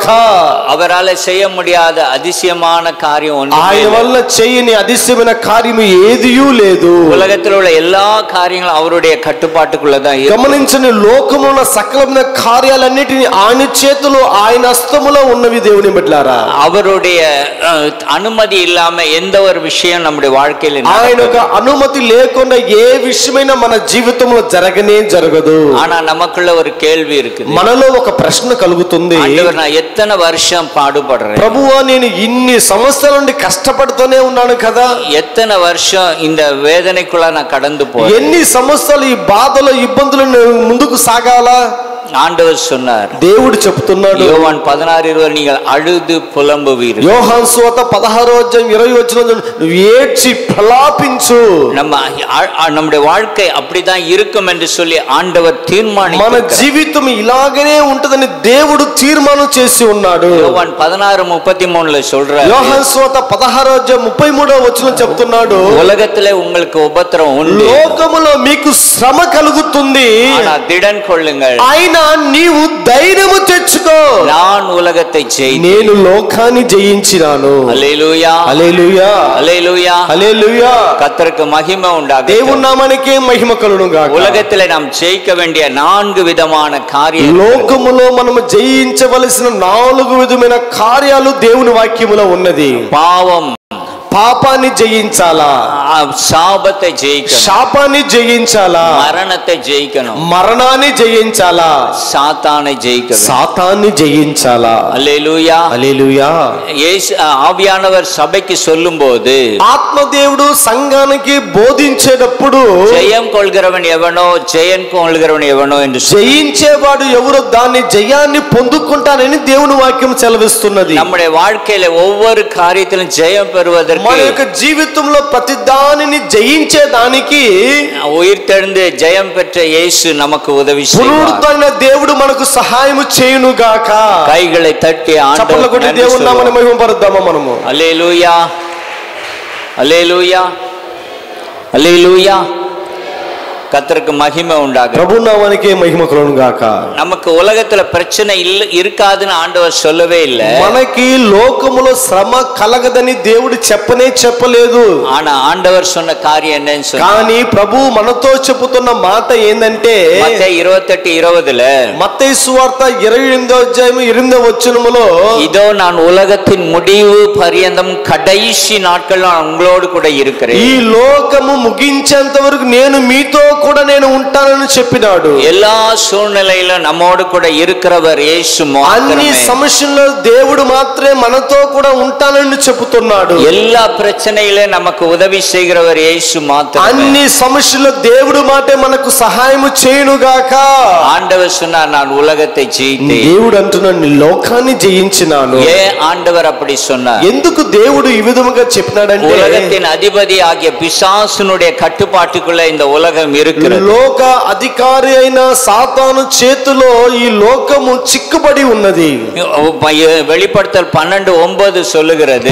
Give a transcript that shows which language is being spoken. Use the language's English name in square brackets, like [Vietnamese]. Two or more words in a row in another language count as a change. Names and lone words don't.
[Tamil] அவரால் செய்ய முடியாத அதிசயமான காரியம் ஒன்று, [Telugu] ఆయన వల్ల చేయని అతిశయమైన కార్యము ఏదియూ లేదు. [Tamil] உலகத்தில் உள்ள எல்லா காரியங்களும் அவருடைய கட்டுப்பாட்டுக்குள்ளதான் இருக்கு. [Telugu] గమనించని లోకములో ఉన్న సకలమైన కార్యాలన్నిటిని ఆయన చేతిలో, ఆయన హస్తములో ఉన్నవి. దేవుని బిడ్డలారా, [Tamil] அவருடைய அனுமதி இல்லாம எந்த ஒரு விஷயம் நம்முடைய வாழ்க்கையில, [Telugu] ఆయన ఒక అనుమతి లేకుండా ఏ విషయమైనా మన జీవితంలో జరగనే జరగదు. [Tamil] ஆனா நமக்குள்ள ஒரு கேள்வி இருக்கு. [Telugu] మనలో ఒక ప్రశ్న కలుగుతుంది, [Tamil] ஆண்டவர், நான் எத்தனை வருஷம் பாடுபடுறேன், [Telugu] ప్రభువా నేను ఇన్ని సంవత్సరాల నుండి కష్టపడుతూనే ఉన్నాను కదా, [Tamil] எத்தனை வருஷம் இந்த வேதனைக்குள்ள நான் கடந்து போறேன், [Telugu] ఎన్ని సంవత్సరాలు ఈ బాధలు, ఇబ్బందులు ముందుకు సాగాలా? [Tamil] ஆண்டவர் சொன்னார், [Telugu] దేవుడు చెప్తున్నాడు, [Tamil] யோவான் 16:20 நீங்கள் அழுது புலம்புவீர்கள். [Telugu] యోహాను సువార్త 16:20 నువ్వు ఏడ్చి ప్రలాపించు. [Tamil] நம்முடைய வாழ்க்கை அப்படிதான் இருக்கும் என்று சொல்லி ஆண்டவர் [Telugu] మన [Tamil] தீர்மானித்தார். [Telugu] జీవితం ఇలాగనే ఉంటదని దేవుడు తీర్మానం చేసి ఉన్నాడు. [Tamil] யோவான் 16:33 சொல்றார், [Telugu] యోహాను సువార్త 16:33 చెప్తున్నాడు, [Tamil] உலகத்திலே உங்களுக்கு உபத்திரம் உண்டு, [Telugu] లోకములో మీకు శ్రమ కలుగుతుంది, [Tamil] ஆனா திடன் கொள்ளுங்கள், [Telugu] ఆయన అయినా నీవు ధైర్యము తెచ్చుకో, [Tamil] நான் உலகத்தை ஜெயித்தேன், [Telugu] నేను లోకాన్ని జయించినాను. [Tamil] அல்லேலூயா [Telugu] హల్లెలూయా, [Tamil] அல்லேலூயா. [Telugu] హల్లెలూయా. [Tamil] கர்த்தருக்கு மகிமை உண்டாகட்டும். [Telugu] దేవుని నామానికే మహిమ కలుగును గాక. [Tamil] உலகத்திலே நாம் ஜெயிக்க வேண்டிய 4 விதமான காரியங்கள், [Telugu] లోకములో మనము జయించవలసిన 4 విధమైన కార్యాలు దేవుని వాక్యములో ఉన్నది. [Tamil] பாவம், [Telugu] పాపాన్ని జయించాలా, [Tamil] శాపத்தை ஜெயிக்கணும், [Telugu] శాపాన్ని జయించాలా, [Tamil] மரணத்தை ஜெயிக்கணும், [Telugu] మరణాన్ని జయించాలా, [Tamil] சாத்தானை ஜெயிக்கணும். [Telugu] సాతాన్ని జయించాలా. [Tamil] அல்லேலூயா. [Telugu] హల్లెలూయా. [Tamil] ஆவியானவர் சபைக்கு சொல்லும்போது, [Telugu] ఆత్మదేవుడు సంఘానికి బోధించేటప్పుడు [Tamil] ஜெயம் கொள்கிறவன் எவனோ ஜெயம் கொள்கிறவன் எவனோ என்று [Telugu] జయించేవాడు ఎవరో దాన్ని జయాన్ని పొందుకుంటానని దేవుని వాక్యం సెలవిస్తున్నది. [Tamil] நம்முடைய வாழ்க்கையில ஒவ்வொரு காரியத்திலும் ஜெயம் பெறுவதற்கு, [Telugu] మన యొక్క జీవితంలో ప్రతి దానిని జయించేదానికి [Tamil] உயிர்த்தெழுந்து ஜெயம் பெற்ற இயேசு நமக்கு உதவி செய்வார். [Telugu] పునరుద్ధరణ దేవుడు మనకు సహాయం చేయును గాక. [Tamil] கைகளை தட்டி [Telugu] చప్పట్లు కొట్టి దేవుని నామమును మహిమపరుద్దామా మనము. [Tamil] அல்லேலூயா, அல்லேலூயா, அல்லேலூயா. கர்த்தருக்கு மகிமை உண்டாக. [Telugu] ప్రభు నామానికే మహిమ కలుగును గాక. [Tamil] நமக்கு உலகத்துல பிரச்சனை இருக்காதுன்னு ஆண்டவர் சொல்லவே இல்லை. [Telugu] మనకి లోకములో శ్రమ కలగదని దేవుడు చెప్పలేదు. [Tamil] ஆனா ஆண்டவர் சொன்ன காரியம் என்னன்னு சொன்னா, [Telugu] కానీ ప్రభు మనతో చెబుతున్న మాట ఏందంటే [Tamil] மத்தேயு 28:20 [Telugu] మత్తయి సువార్త 28వ అధ్యాయం 8వ వచనములో, [Tamil] இதோ நான் உலகத்தின் முடிவு பரியந்தம் கடைசி நாட்கள் நான் உங்களோடு கூட இருக்கிறேன். [Telugu] ఈ లోకము ముగించేంత వరకు నేను మీతో కూడా నేను ఉంటానని చెప్పినాడు. [Tamil] எல்லா சூழ்நிலையிலும் நம்மோடு கூட இருக்கிறவர் இயேசு [Telugu] అన్ని మాత్రమే. సమస్యల్లో దేవుడు మాత్రమే మనతో కూడా ఉంటానని చెబుతున్నాడు. [Tamil] எல்லா பிரச்சனையில நமக்கு உதவி செய்கிறவர் இயேசு மாத்திரமே. [Telugu] అన్ని సమస్యల్లో దేవుడు మాటే మనకు సహాయం చేయును గాక. [Tamil] ஆண்டவர் சொன்னார், நான் உலகத்தை ஜெயித்தேன். [Telugu] దేవుడు అంటున్నాడు, నీ లోకాన్ని జయించినాను. [Tamil] ஏன் ஆண்டவர் அப்படி சொன்னார்? [Telugu] ఎందుకు దేవుడు ఈ విధముగా చెప్పినాడంటే, [Tamil] உலகத்தின் அதிபதி ஆகிய பிசாசுனுடைய கட்டுப்பாட்டுக்குள்ள இந்த உலகம் இருக்கிறது. [Telugu] లోక అధికారి అయిన సాతాను చేతిలో ఈ లోకము చిక్కుబడి ఉన్నది. [Tamil] வெளிப்படுத்தல் 12:9 சொல்லுகிறது,